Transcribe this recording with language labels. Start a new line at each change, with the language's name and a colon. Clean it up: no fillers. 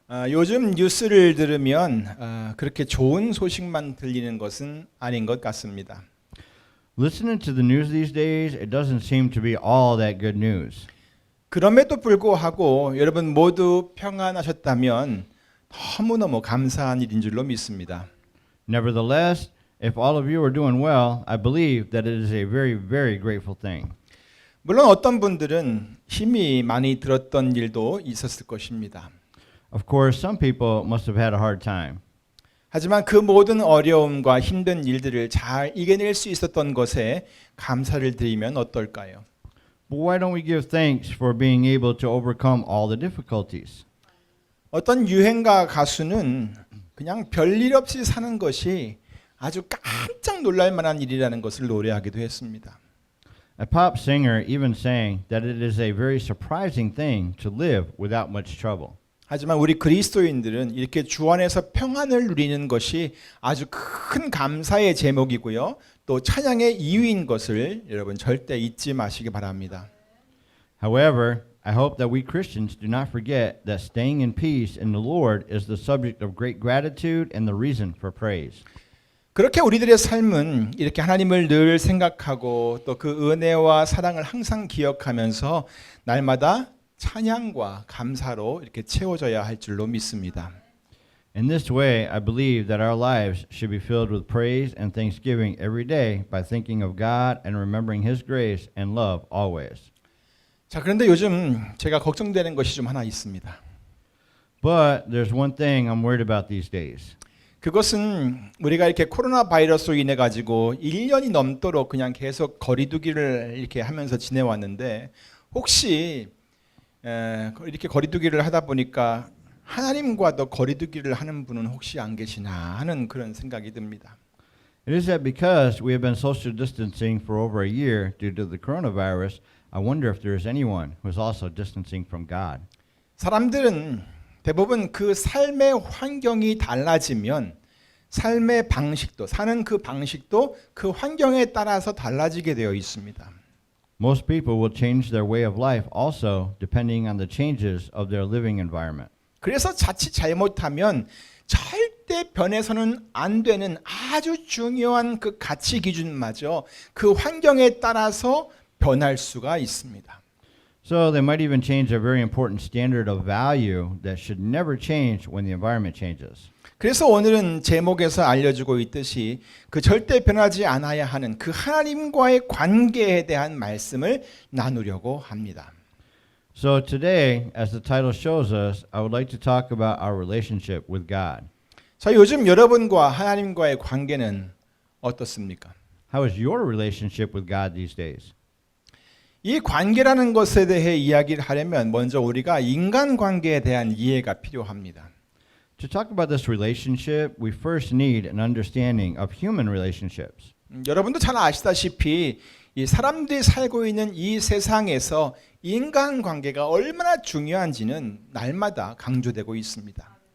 Korean: 요즘 뉴스를 들으면 그렇게 좋은 소식만 들리는 것은 아닌 것 같습니다.
English: Listening to the news these days, it doesn't seem to be all that good news.
Korean: 그럼에도 불구하고 여러분 모두 평안하셨다면 너무너무 감사한 일인 줄로 믿습니다.
English: Nevertheless, if all of you are doing well, I believe that it is a very, very grateful thing.
Korean: 물론 어떤 분들은 힘이 많이 들었던 일도 있었을 것입니다.
English: Of course, some people must have had a hard time.
Korean: 하지만 그 모든 어려움과 힘든 일들을 잘 이겨낼 수 있었던 것에 감사를 드리면 어떨까요?
English: But why don't we give thanks for being able to overcome all the difficulties?
Korean: 어떤 유행가 가수는 그냥 별일 없이 사는 것이 아주 깜짝 놀랄 만한 일이라는 것을 노래하기도 했습니다.
English: A pop singer even sang that it is a very surprising thing to live without much trouble.
Korean: 하지만 우리 그리스도인들은 이렇게 주 안에서 평안을 누리는 것이 아주 큰 감사의 제목이고요. 또 찬양의 이유인 것을 여러분 절대 잊지 마시기 바랍니다.
English: However, I hope that we Christians do not forget that staying in peace in the Lord is the subject of great gratitude and the reason for praise.
Korean: 그렇게 우리들의 삶은 이렇게 하나님을 늘 생각하고 또 그 은혜와 사랑을 항상 기억하면서 날마다 찬양과 감사로 이렇게 채워져야 할 줄로 믿습니다.
English: In this way, I believe that our lives should be filled with praise and thanksgiving every day by thinking of God and remembering His grace and love always.
Korean: 자, 그런데 요즘 제가 걱정되는 것이 좀 하나 있습니다.
English: But there's one thing I'm worried about these days.
Korean: 그것은 우리가 이렇게 코로나 바이러스로 인해 가지고 1년이 넘도록 그냥 계속 거리두기를 이렇게 하면서 지내왔는데 혹시 이렇게 거리두기를 하다 보니까 하나님과도 거리두기를 하는 분은 혹시 안 계시나 하는 그런 생각이 듭니다.
English: It is that because we have been social distancing for over a year due to the coronavirus, I wonder if there is anyone who is also distancing from God.
Korean: 사람들은 대부분 그 삶의 환경이 달라지면 삶의 방식도 사는 그 방식도 그 환경에 따라서 달라지게 되어 있습니다.
English: Most people will change their way of life also depending on the changes of their living environment.
Korean: 그래서 자칫 잘못하면 절대 변해서는 안 되는 아주 중요한 그 가치 기준마저 그 환경에 따라서 변할 수가 있습니다.
English: So they might even change a very important standard of value that should never change when the environment changes.
Korean: 그래서 오늘은 제목에서 알려주고 있듯이 그 절대 변하지 않아야 하는 그 하나님과의 관계에 대한 말씀을 나누려고 합니다.
English: So today, as the title shows us, I would like to talk about our relationship with God.
Korean: 자, 요즘 여러분과 하나님과의 관계는 어떻습니까?
English: How is your relationship with God these days?
Korean: 이 관계라는 것에 대해 이야기를 하려면 먼저 우리가 인간관계에 대한 이해가 필요합니다.
English: To talk about this relationship, we first need an understanding of human relationships.
Korean: 여러분도 잘 아시다시피 이 사람들이 살고 있는 이 세상에서 인간관계가 얼마나 중요한지는 날마다 강조되고 있습니다.